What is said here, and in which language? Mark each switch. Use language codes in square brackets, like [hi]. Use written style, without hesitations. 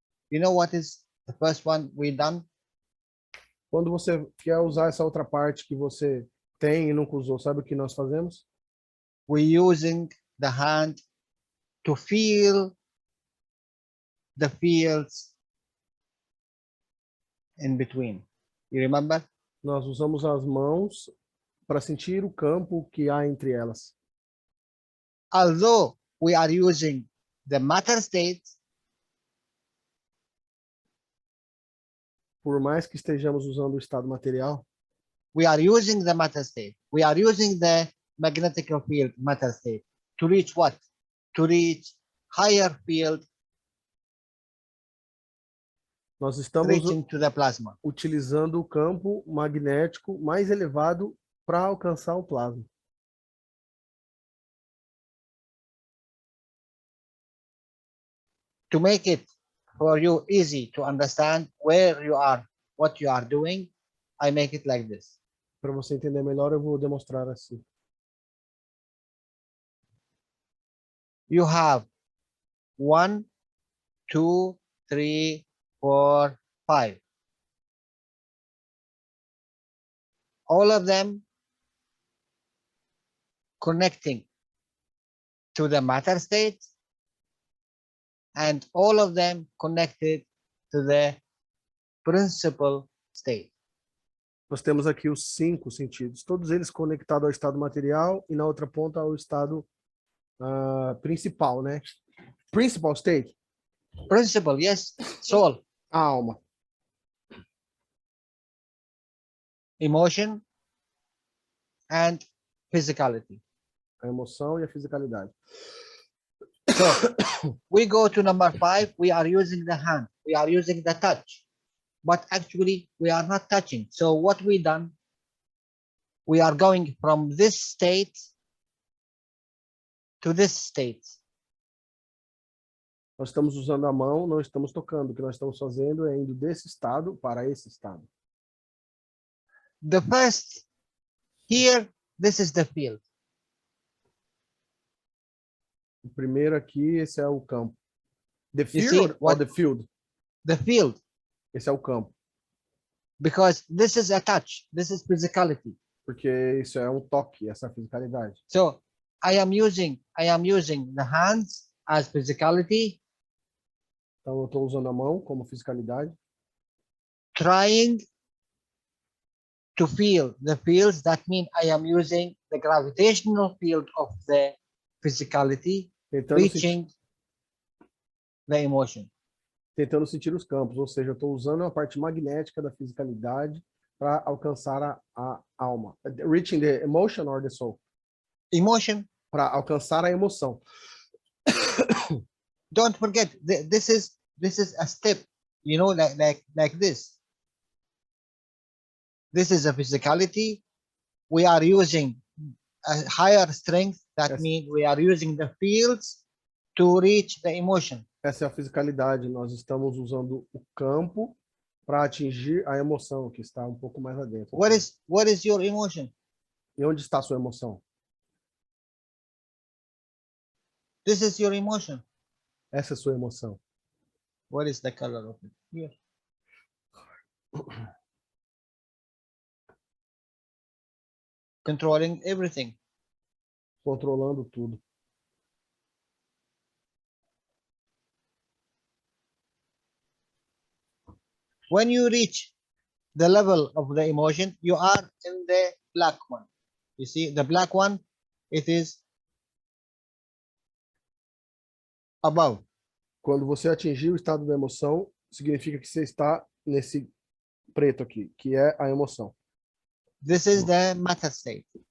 [en] You know what is the first one we done? [pt] Quando você quer usar essa outra parte que você tem e nunca usou, sabe o que nós fazemos? [en] We using the hand to feel the fields in between. You remember? [pt] Nós usamos as mãos para sentir o campo que há entre elas. [en] Although we are using the matter state, [pt] Por mais que estejamos usando o estado material, [en] we are using the matter state. We are using the magnetic field matter state to reach what? To reach higher field [pt] nós estamos [en] reaching to the plasma. [pt] utilizando o campo magnético mais elevado para alcançar o plasma. [en] To make it for you easy to understand where you are, what you are doing, I make it like this. [pt] Para você entender melhor, eu vou demonstrar assim. [en] You have 1, 2, 3, 4, 5. All of them connecting to the matter state, and all of them connected to the principal state. [pt] Nós temos aqui os 5 sentidos, todos eles conectados ao estado material e na outra ponta ao estado principal, né? [en] Principal state, Principal, yes, soul, [pt] a alma. [en] emotion, and physicality. [pt] A emoção e a fisicalidade. [en] So we go to number 5, we are using the hand, we are using the touch, but actually we are not touching. So what we done, we are going from this state to this state. [pt] Nós estamos usando a mão, não estamos tocando. O que nós estamos fazendo é indo desse estado para esse estado. [en] The first, here, this is the field. [pt] O primeiro aqui, esse é o campo. [en] The You see field or what- the field? The field, [pt] Esse é o campo. [en] because this is a touch, this is physicality. [pt] Porque isso é um toque, essa fisicalidade. [en] So I am using the hands as physicality, [pt] Então eu estou usando a mão como fisicalidade, [en] trying to feel the fields. That means I am using the gravitational field of the physicality, reaching the emotion. [pt] tentando sentir os campos, ou seja, eu estou usando a parte magnética da fisicalidade para alcançar a alma. [en] Reaching the emotion or the soul? Emotion. [pt] Para alcançar a emoção. [en] Don't forget, this is a step, you know, like this. This is a physicality. We are using a higher strength. That Yes. means we are using the fields to reach the emotion. [pt] Essa é a fisicalidade. Nós estamos usando o campo para atingir a emoção, que está um pouco mais adentro. [en] What is your emotion? [pt] E onde está a sua emoção? [en] This is your emotion. [pt] Essa é a sua emoção. [en] What is the color of it? Here. Controlling everything. [pt] Controlando tudo. [en] When you reach the level of the emotion, you are in the black one. You see, the black one, it is above. [pt] Quando você atingir o estado da emoção, significa que você está nesse preto aqui, que é a emoção. [en] This is the matter state.